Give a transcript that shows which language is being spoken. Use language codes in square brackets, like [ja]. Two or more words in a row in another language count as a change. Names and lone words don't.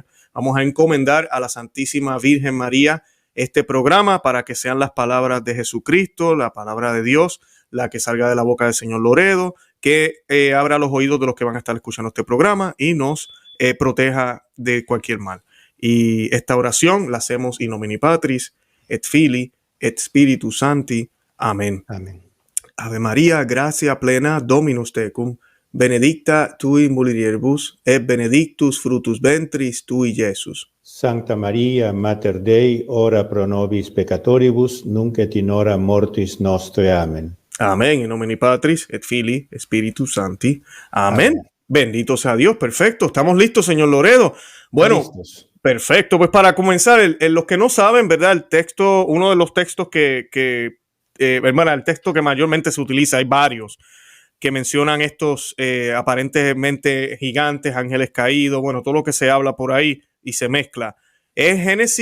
[es] Vamos a encomendar a la Santísima Virgen María este programa para que sean las palabras de Jesucristo, la palabra de Dios, la que salga de la boca del señor Loredo, que abra los oídos de los que van a estar escuchando este programa y nos proteja de cualquier mal. Y esta oración la hacemos [la] in nomine Patris, et Filii, et Spiritus Sancti. [es] Amén. Amén. [la] Ave María, gracia plena, Dominus tecum, benedicta tui in mulieribus, et benedictus fructus ventris tui, Iesus. Sancta Maria, Mater Dei, ora pro nobis peccatoribus, nunc et in hora mortis nostre. [es] Amén. Amén. [la] In nomine Patris, et Filii, et Spiritus Sancti. [es] Amén. Amén. Bendito sea Dios. Perfecto. Estamos listos, señor Loredo. Bueno, listos. Perfecto, pues para comenzar, los que no saben, ¿verdad? El texto, uno de los textos el texto que mayormente se utiliza, hay varios que mencionan estos aparentemente gigantes, ángeles caídos, bueno, todo lo que se habla por ahí y se mezcla.